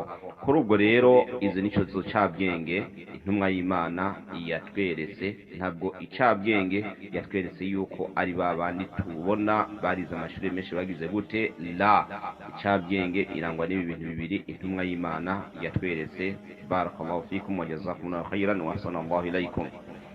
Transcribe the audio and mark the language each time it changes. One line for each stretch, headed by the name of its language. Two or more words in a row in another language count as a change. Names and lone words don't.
Rundi: Kuri ubwo rero izi nico zo cabwenge intumwa y'Imana yatweretse. Ntabwo icabwenge yatweretse yuko ari babandi tubona barize amashuri menshi bagize gute, la, icabwenge irangwa n'ibi bintu bibiri intumwa y'Imana yatweretse.
Arabic: بارك الله فيكم وجزاكم الله خيرا وصلى الله عليكم.